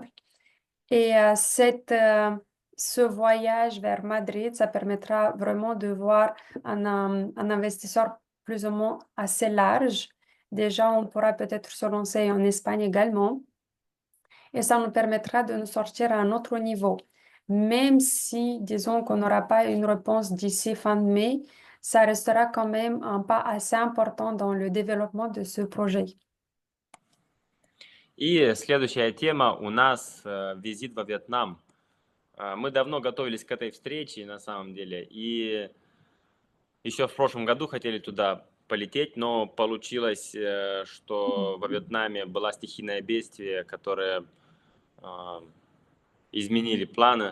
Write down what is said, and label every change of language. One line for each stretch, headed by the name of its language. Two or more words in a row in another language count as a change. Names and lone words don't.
French: Et ce voyage vers Madrid, ça permettra vraiment de voir un investisseur plus ou moins assez large Déjà, on pourra peut-être se lancer en Espagne également. Et ça nous permettra de nous sortir à un autre niveau. Même si, disons qu'on n'aura pas une réponse d'ici fin de mai, ça restera quand même un pas assez important dans le développement de ce projet.
Russian: И следующая тема у нас визит во Вьетнам. Мы давно готовились к этой встрече, на самом деле, и еще в прошлом году хотели туда полететь, но получилось, что во Вьетнаме было стихийное бедствие, которое изменили планы.